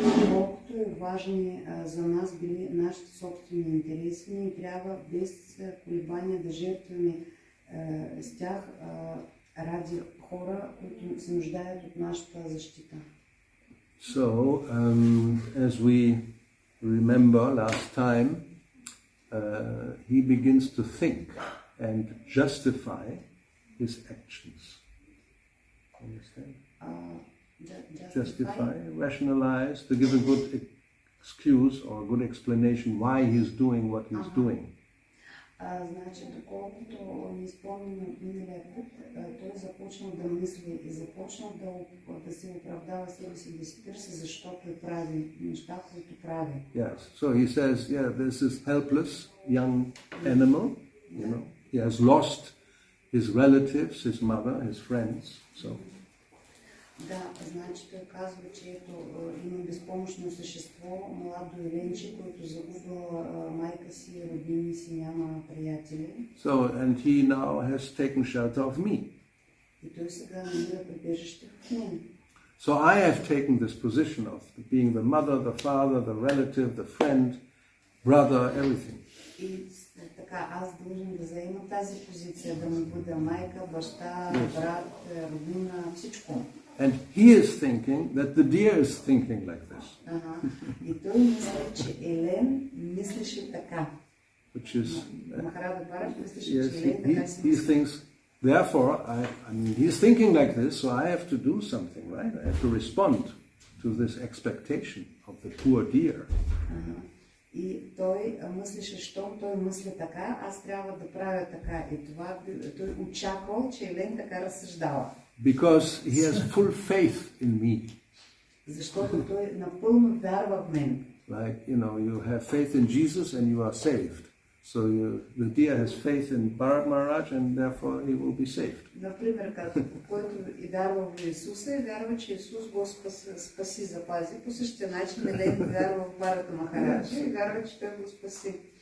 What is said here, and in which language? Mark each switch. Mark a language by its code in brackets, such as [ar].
[bg] Колкото е важни за нас били нашите собствени интереси, ние трябва без колебания да жертваме с тях ради хора, които се нуждаят от нашата защита. [en] So, as we remember last time, he begins to think and justify his actions. Understand? Justify, rationalize, to give a good excuse or a good explanation why he's doing what he's doing. [bg] Значи, доколкото ми спомням от миналия път, той започнал да мисли и започнал да се оправдава себе си, да си търси защо той прави неща, които прави. [en] Yes, so he says, yeah, this is helpless young animal, you know, he has lost his relatives, his mother, his friends, so. [bg] Да, значи той казва, че ето има безпомощно същество, младо еленче, което загубил майка си, роднини си, няма приятели. [en] So, and he now has taken shelter of me. [bg] И той сега намира прибежище в мен. [en] So I have taken this position of being the mother, the father, the relative, the friend, brother, everything. [bg] И така, аз длъжен да заема тази позиция, да му бъда майка, баща, брат, роднина, всичко. [en] And he is thinking that the deer is thinking like this. [bg] И той мисли, че Елен мислеше така. [en] Which is, [bg] Махарада Бхарат мислеше, [en] yes, [bg] че Елен така си [en] he thinks, therefore, I mean, he's thinking like this, so I have to do something, right? I have to respond to this expectation of the poor deer. [bg] И той мислеше, щом той мисли така, аз трябва да правя така. И това той очаквал, че Елен така разсъждава. [en] Because he has full faith in me. [bg] Защото той напълно вярва в мен. [en] Like, you know, you have faith in Jesus and you are saved. So the deer has faith in Bharat Maharaj and therefore he will be saved. [bg] Например, който и вярва в Исуса и вярва, че Исус го спаси, запази. По същия начин Елен вярва в Бхарата Махараджа и вярва, че той го спаси.